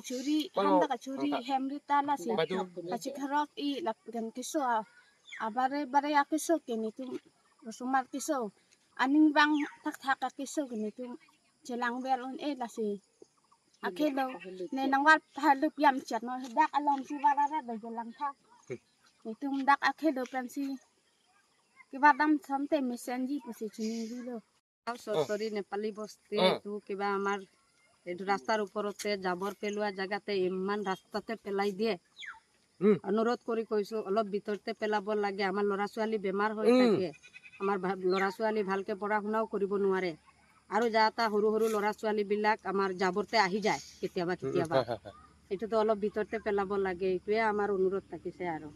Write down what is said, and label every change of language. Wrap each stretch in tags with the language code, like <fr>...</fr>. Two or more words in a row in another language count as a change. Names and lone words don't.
<mjw>churi ham da ke churi hemri ta la si achi kharok I la gan kisu abare bare akisu kini tum usumal kisu aning bang thak kisu kini tum jelang belon la si akhilo ne nangwal halup yam chat no dak alom si valaret do jelang thak itum dak akhilo pensi kiba dam samte mesenji pusi chini dilo</mjw> <as>সরসরি নেপালী বস্তি তো কিবা আমার এইটো রাস্তার ওপৰতে জাবৰ পেলোৱা জায়গাতে ইমান ৰাস্তাতে পেলাই দিয়ে অনুৰোধ কৰি কৈছো অলপ ভিতৰতে পেলাব লাগে আমাৰ ল'ৰা ছোৱালী বেমাৰ হৈ থাকে আমাৰ ল'ৰা ছোৱালী ভালকে পঢ়া শুনাও কৰিব নোৱাৰে আৰু যাতা সৰু সৰু ল'ৰা ছোৱালী বিলাক আমাৰ জাবৰতে আহি যায় কেতিয়াবা এইটোতো অলপ ভিতৰতে পেলাব লাগে এইটোৱে আমাৰ অনুৰোধ থাকিছে আৰু</as>